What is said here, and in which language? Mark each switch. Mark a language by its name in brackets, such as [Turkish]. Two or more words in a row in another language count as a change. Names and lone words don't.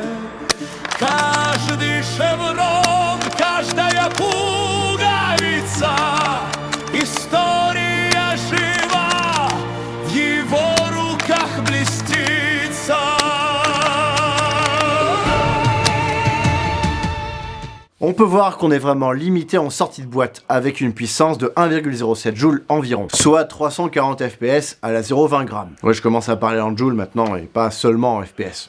[Russian] Каждый шеврон, каждая пуговица, история жива, в его руках блестится. [French] On peut voir qu'on est vraiment limité en sortie de boîte avec une puissance de 1,07 joules environ, soit 340 fps à la 0,20 g. Ouais, je commence à parler en joules maintenant et pas seulement en fps.